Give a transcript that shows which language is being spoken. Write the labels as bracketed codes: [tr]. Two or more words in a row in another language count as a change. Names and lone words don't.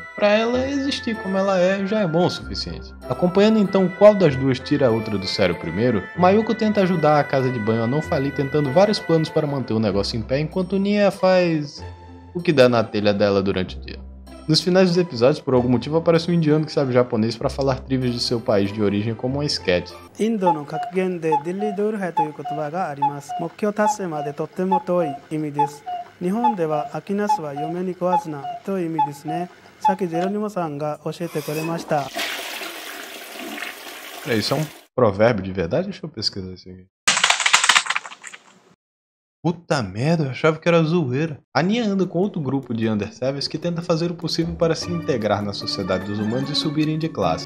[pt] Para ela, existir como ela é já é bom o suficiente. Acompanhando então qual das duas tira a outra do sério primeiro, Mayuko tenta ajudar a casa de banho a não falir tentando vários planos para manter o negócio em pé, enquanto Nia faz o que dá na telha dela durante o dia. Nos finais dos episódios, por algum motivo, aparece um indiano que sabe japonês para falar trivias de seu país de origem como um sketch. [ja] インドの格言でディリドゥルハという言葉があります。目標達成までとっても遠い意味です。日本では秋ナスは嫁に食わずなという意味ですね。さっきジェロニモさんが教えてくれました。 [pt] Isso é um provérbio de verdade? Deixa eu pesquisar isso aqui. Puta merda, eu achava que era zoeira. A Nia anda com outro grupo de Underservers que tenta fazer o possível para se integrar na sociedade dos humanos e subirem de classe.